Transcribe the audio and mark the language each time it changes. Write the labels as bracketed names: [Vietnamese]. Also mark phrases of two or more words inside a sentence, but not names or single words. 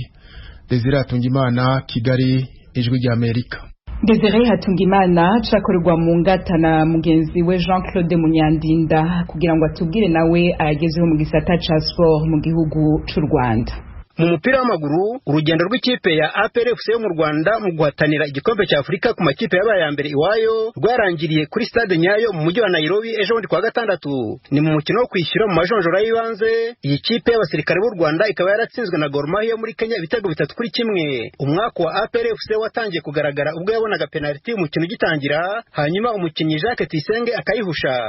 [Rundi] Desire Hatungimana, Kigali, Ijwi rya Amerika. Desire Hatungimana cakorerwa mu ngata na mugenzi we Jean-Claude Munyandinda kugira ngo atubwire nawe ayagezeho mu gisata ca sport mu gihugu c'u Rwanda. [Kinyarwanda] Mu mupira w'amaguru urugendo rw'ikipe ya APR FC yo mu Rwanda mu guhatanira igikombe cya Afrika ku makipe yabaye ya mbere iwayo rwarangiriye kuri stade Nyayo mu mujyi wa Nairobi ejo bundi kwa gatandatu. Ni mu mukino wo kwishyura mu majonjora y'ibanze, iyi kipe y'abasirikare b'u Rwanda ikaba yaratsinzwe na Gor Mahia muri Kenya ibitego 3-1. Umwaka wa APR FC watangiye kugaragara ubwo yabonaga penalty umukino ugitangira, hanyuma umukinnyi Jacques Tuyisenge akayihusha.